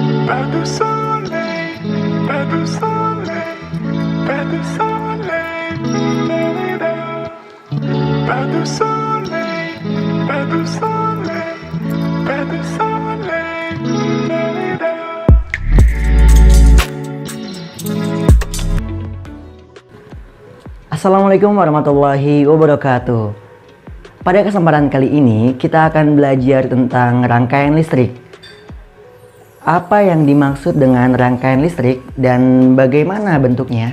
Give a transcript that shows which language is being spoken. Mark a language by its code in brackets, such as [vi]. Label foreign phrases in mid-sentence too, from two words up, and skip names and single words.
[fr] Pas de soleil, pas de soleil, pas de soleil, da-da-da. Pas de soleil, pas de soleil, pas de soleil, da-da-da. [ar] السلام عليكم ورحمة الله وبركاته. [id] Pada kesempatan kali ini kita akan belajar tentang rangkaian listrik. Apa yang dimaksud dengan rangkaian listrik dan bagaimana bentuknya?